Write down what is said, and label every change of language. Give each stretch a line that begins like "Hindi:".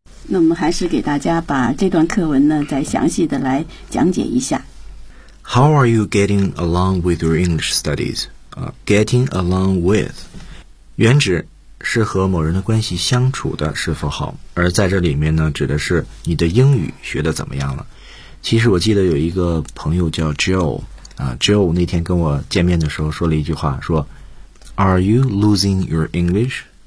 Chinese: 那我们还是给大家把这段课文呢再详细的来讲解一下。
English: How are you getting along with your English studies? Getting along with.
Chinese: 原指是和某人的关系相处的是否好。而在这里面呢指的是你的英语学得怎么样了。其实我记得有一个朋友叫 Joe 啊 ，Joe 那天跟我见面的时候说了一句话，说
English: "Are you losing your English?"